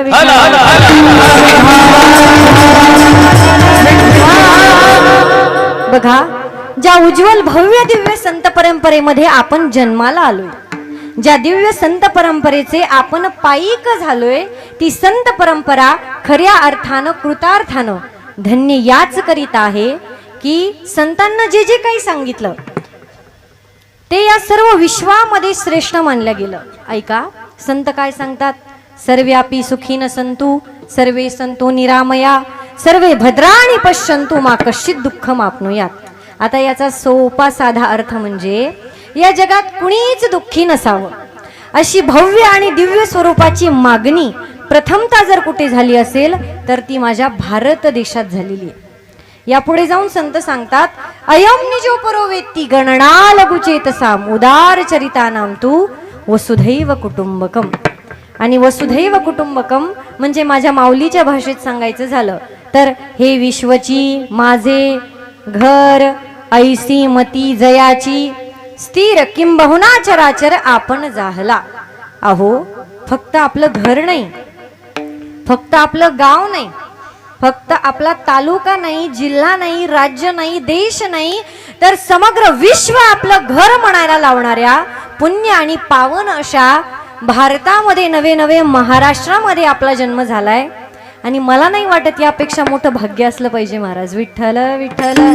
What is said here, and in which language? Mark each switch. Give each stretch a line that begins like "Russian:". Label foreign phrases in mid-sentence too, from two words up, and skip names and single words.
Marathi: बघा ज्या उज्ज्वल भव्य दिव्य संत परंपरेमध्ये आपण जन्माला आलोय ज्या दिव्य संत परंपरेचे आपण पायिक झालोय ती संत परंपरा खऱ्या अर्थानं कृतार्थानं धन्य याच करीत आहे की संतांना जे जे काही सांगितलं ते या सर्व विश्वामध्ये श्रेष्ठ मानलं गेलं ऐका संत काय सांगतात
Sanskrit: सर्व्यापी सुखीन संतु सर्वे संतो निरामया सर्वे भद्राणी पश्यंतु मा कश्चित दुःख मापनुयात
Marathi: आता याचा सोपा साधा अर्थ म्हणजे या जगात कुणीच दुःखी नसावं अशी भव्य आणि दिव्य स्वरूपाची मागणी प्रथमता जर कुठे झाली असेल तर ती माझ्या भारत देशात झालेली आहे यापुढे जाऊन संत सांगतात
Sanskrit: अयम निजोपरो वेत्ती गणना लघुचेतसाम उदार चरितानाम तू वसुधैव कुटुंबकम
Marathi: आणि
Sanskrit: वसुधैव कुटुंबकम
Marathi: म्हणजे माझ्या माऊलीच्या भाषेत सांगायचं झालं तर हे विश्वची माझे घर ऐसी मती जयाची स्थिर किंबहुना चराचर आपण जाहला अहो फक्त आपलं घर नाही फक्त आपलं गाव नाही फक्त आपला तालुका नाही जिल्हा नाही राज्य नाही देश नाही तर समग्र विश्व आपलं घर म्हणायला लावणाऱ्या पुण्य आणि पावन अशा भारतामध्ये नवे नवे महाराष्ट्रामध्ये आपला जन्म झालाय आणि मला नाही वाटत यापेक्षा मोठं भाग्य असलं पाहिजे महाराज विठ्ठल विठ्ठल